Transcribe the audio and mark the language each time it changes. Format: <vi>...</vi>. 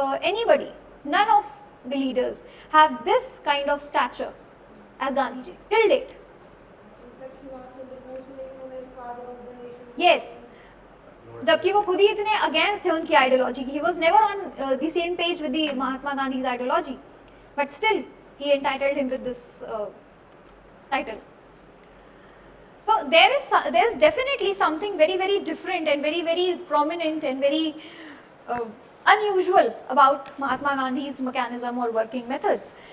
<en>Anybody, none of the leaders have this kind of stature as Gandhi ji till date. In fact Subhash Chandra Bose</en> <hi>ने उन्हें</hi> <en>Father of the nation Yes.</en> <hi>जबकि वो खुद ही इतने against थे उनकी आइडियोलॉजी की.</hi> <en>He was never on the same page with the Mahatma Gandhi's ideology, but still he entitled him with this title. So there is definitely something very, very different and very, very prominent and very unusual about Mahatma Gandhi's mechanism or working methods.</en>